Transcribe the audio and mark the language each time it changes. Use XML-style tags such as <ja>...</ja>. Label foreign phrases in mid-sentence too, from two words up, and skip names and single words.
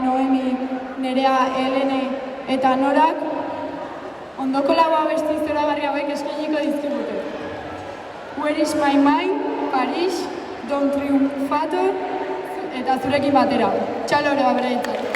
<eu>Noemi, Nerea, Helene eta Norak ondoko lau abesti zoragarri hauek eskainiko dizkigute. Where is my mind, Paris, Don Triunfator eta zurekin batera. Txalo Breba bereitzak.</eu>